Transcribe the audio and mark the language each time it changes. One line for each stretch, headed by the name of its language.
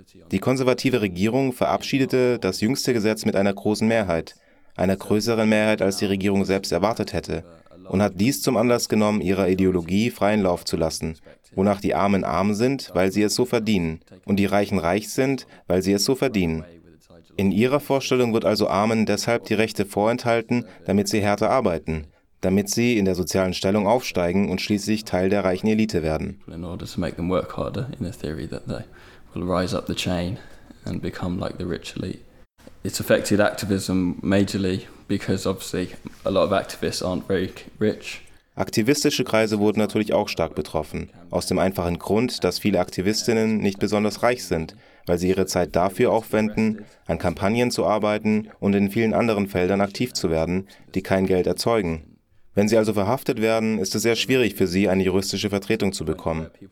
German: Die konservative Regierung verabschiedete das jüngste Gesetz mit einer großen Mehrheit, einer größeren Mehrheit, als die Regierung selbst erwartet hätte, und hat dies zum Anlass genommen, ihrer Ideologie freien Lauf zu lassen, wonach die Armen arm sind, weil sie es so verdienen, und die Reichen reich sind, weil sie es so verdienen. In ihrer Vorstellung wird also Armen deshalb die Rechte vorenthalten, damit sie härter arbeiten, damit sie in der sozialen Stellung aufsteigen und schließlich Teil der reichen Elite werden.
English: Will rise up the chain and become like the rich elite. It's affected activism majorly because obviously a lot of activists aren't very rich.
German: Aktivistische Kreise wurden natürlich auch stark betroffen, aus dem einfachen Grund, dass viele Aktivistinnen nicht besonders reich sind, weil sie ihre Zeit dafür aufwenden, an Kampagnen zu arbeiten und in vielen anderen Feldern aktiv zu werden, die kein Geld erzeugen. Wenn sie also verhaftet werden, ist es sehr schwierig für sie, eine juristische Vertretung zu bekommen.